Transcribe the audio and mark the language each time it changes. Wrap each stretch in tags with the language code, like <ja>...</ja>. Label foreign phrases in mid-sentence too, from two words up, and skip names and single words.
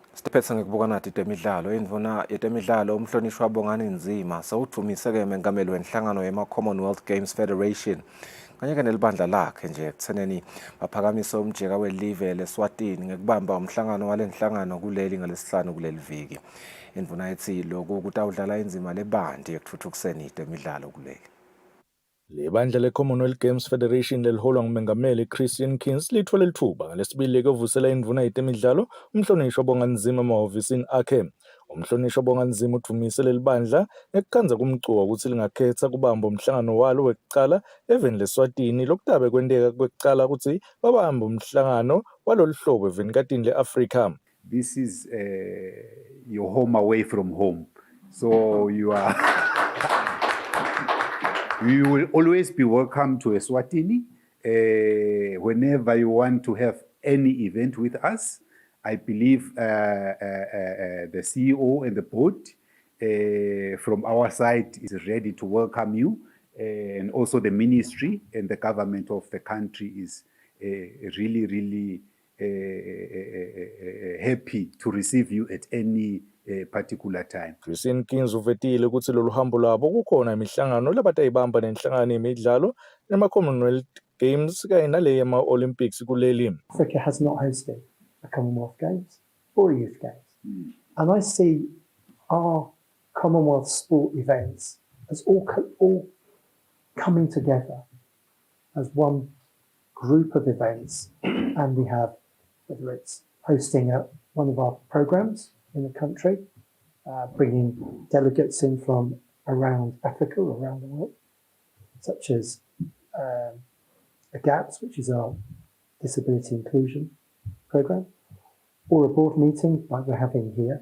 <ss>Phethe ngikubuka nathi temidlalo indvuna yetemidlalo umhlonishwa Bongani Nzima sawudumise-ke mengameli wenhlangano yema-Commonwealth Games Federation kanye-ke nelibandla lakhe nje ekutheneni baphakamise umjeka welive leSwatini ngekubamba umhlangano walenhlangano kuleli ngalesihlanu kuleli viki. Indvuna ithi lokhu kutawudlala inzima lebandi ekuthuthukiseni itemidlalo kuleli. Le bandla le-Commonwealth Games Federation leliholwa ngumengameli Christian Kins lithola lithuba ngalesibili ekuvusela indvuna yetemidlalo umhlonishwa Bongani Nzima emahhovisini akhe. Umhlonishwa Bongani Nzima udumise leli bandla ngekukhanza kumcuwa ukuthi lingakhetha kubamba umhlangano walo wekucala eveni leSwatini lokutabe kwenteka kwekucala ukuthi babambe umhlangano walolu hlobo eveni katini le-Afrika.</ss> <en>This is your home away from home. So you will always be welcome to Eswatini. Whenever you want to have any event with us, I believe the CEO and the board from our side is ready to welcome you. And also the ministry and the government of the country is really happy to receive you at any particular time.</en> <ss>Christian Kins uvetile ukuthi lolu hambo lwabo kukhona imihlangano labatayibamba nenhlangano yemidlalo nema-Commonwealth Games kanye nale yama-Olympics kuleli.</ss> <en>Africa has not hosted a Commonwealth Games or a Youth Games. And I see our Commonwealth sport events as all coming together as one group of events. And we have, whether it's hosting one of our programs in the country, bringing delegates in from around Africa, around the world, such as GAPS, which is our disability inclusion program, or a board meeting like we're having here.</en>